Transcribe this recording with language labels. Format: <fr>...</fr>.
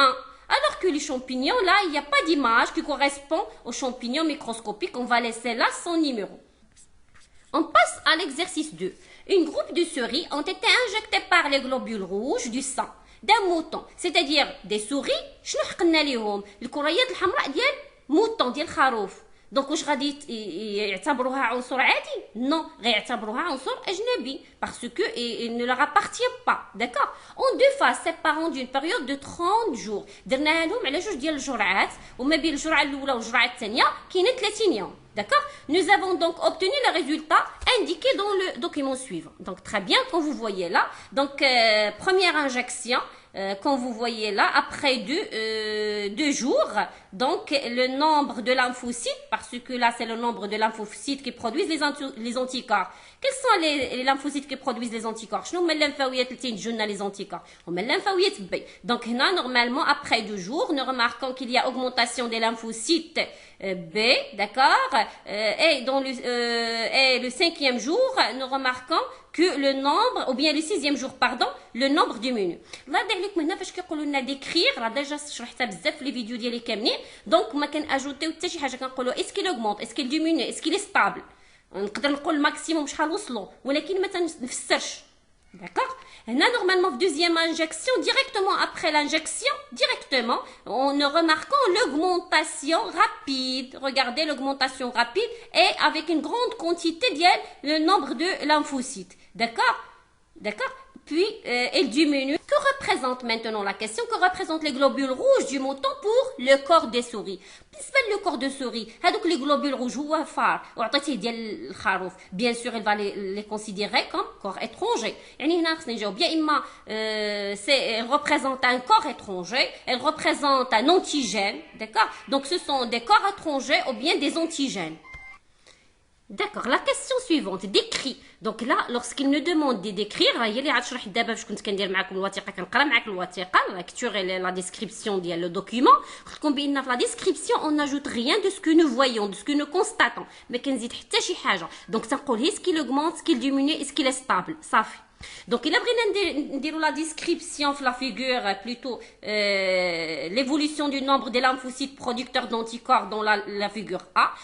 <fr>Alors que les champignons, là, il n'y a pas d'image qui correspond aux champignons microscopiques. On va laisser là son numéro. On passe à l'exercice 2. Une groupe de souris ont été injectées par les globules rouges du sang d'un mouton, c'est-à-dire des souris</fr> <ar>شنو حقنا ليهم الكريات الحمراء ديال موطون ديال خروف. دونك واش غادي يعتبروها عنصر عادي؟ نو، غيعتبروها عنصر اجنبي</ar> <fr>parce que il ne leur appartient pas. D'accord. En deux phases séparant d'une période de 30 jours.</fr> <ar>درناها لهم على جوج ديال الجرعات وما بين الجرعه الاولى والجرعه الثانيه كاينه 30 يوم.</ar> <fr>D'accord. Nous avons donc obtenu le résultat indiqué dans le document suivant. Donc très bien, comme vous voyez là. Donc première injection, comme vous voyez là, après deux jours, donc le nombre de lymphocytes, parce que là c'est le nombre de lymphocytes qui produisent les anticorps. Quels sont les lymphocytes qui produisent les anticorps?</fr> <ar>شنو هما الليمفاويات اللي تنتجوا les anticorps? هما الليمفاويات B.</ar> <fr>Donc هنا normalement après 2 jours, nous remarquons qu'il y a augmentation des lymphocytes B, d'accord, et le 5e jour, nous remarquons que le nombre, ou bien le 6e jour, pardon, le nombre diminue.</fr> <ar>Là, دايرلك من هنا فاش كيقولوا لنا décrire, راه ديجا شرحتها بزاف في لي فيديو ديالي كاملين، دونك ما كناجوتيو حتى شي حاجه، كنقولوا</ar> <fr>est-ce qu'il augmente, est-ce qu'il diminue, est-ce qu'il est stable.</fr> <ar>نقدر نقول الماكسيموم شحال وصلوا ولكن ما تنفسرش. D'accord.</ar> <fr>Là, normalement, deuxième injection, directement après l'injection, directement, on remarquant l'augmentation rapide. Regardez l'augmentation rapide et avec une grande quantité le nombre de lymphocytes. D'accord. D'accord. Puis, elle diminue. Que représente maintenant la question? Que représentent les globules rouges du mouton pour le corps des souris?</fr> <ar>بالنسبة</ar> <fr>le corps de souris,</fr> <ar>هذوك les globules rouges هو فار وعطيتيه ديال الخروف.</ar> <fr>Bien sûr, elle va les considérer comme corps étranger.</fr> <ar>يعني هنا خصنا نجاوب يا إما</ar> <fr>elle représente un corps étranger, elle représente un antigène, d'accord? Donc ce sont des corps étrangers ou bien des antigènes. D'accord. La question suivante, décrit. Donc là, lorsqu'il nous demande de décrire,</fr> <ar>هي اللي عاد شرحت دابا باش كنت كندير معكم الوثيقه، كنقرا معكم الوثيقه</ar> <fr>lecture la description</fr> <ar>ديال le document. قلت لكم بان في</ar> <fr>la description on n'ajoute rien de ce que nous voyons, de ce que nous constatons.</fr> <ar>ما كنزيد حتى شي حاجه.</ar> <fr>Donc تنقول est-ce qu'il augmente, est-ce qu'il diminue, est-ce qu'il est stable.</fr> <ar>صافي.</ar> <fr>Donc il a bغينا la description la figure plutôt l'évolution du nombre des lymphocytes producteurs d'anticorps dans la figure A.</fr>